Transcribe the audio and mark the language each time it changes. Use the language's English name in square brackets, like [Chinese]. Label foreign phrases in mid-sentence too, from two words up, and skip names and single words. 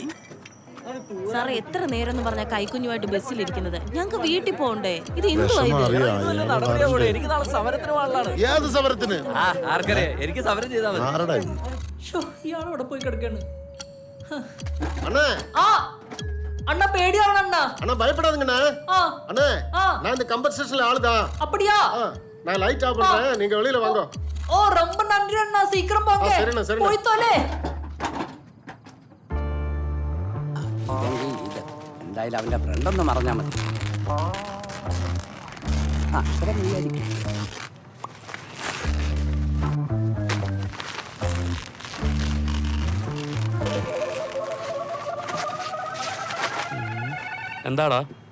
[Malayalam] സാറേ എത്ര നേരം എന്ന് പറഞ്ഞാൽ കൈക്കുഞ്ഞുമായിട്ട് ബസ്സിലിരിക്കുന്നത്? ഞങ്ങൾക്ക് വീട്ടിൽ പോകണ്ടേ? ഇത് വിഷമം എന്തുവാ അറിയാം. എനിക്ക് നാളെ സമരത്തിന് പോകാനുള്ളതാണ്. ഏത് സമരത്തിന്? ആർക്കറിയാം, എനിക്ക് സമരം ചെയ്താൽ മതി. ആരടാ ഇത്? ഇയാളവിടെ പോയി കിടക്കാണ്. [Tamil] அண்ணா [Malayalam] ആ അണ്ണ പേടിയാവണം അണ്ണ. [Tamil] அண்ணா பயப்படாதீங்கண்ணா. ആ அண்ணா ஆ. நான் இந்த கம்பர் ஸ்டேஷன்ல ஆளுதான். அப்படியா? நான் [English] light off [Tamil] பண்றேன், நீங்க வெளியில வாங்க. ஓ ரொம்ப நன்றி அண்ணா, சீக்கிரம் போங்க. சரிண்ணா, சரிண்ணா. போய் தொலை. [Malayalam] ഇതെങ്കിൽ ഇത് എന്തായാലും അവന്റെ ഫ്രണ്ടൊന്ന് മറഞ്ഞാ മതി. ആ ഇത്ര മതിയായിരിക്കും. എന്താടാ?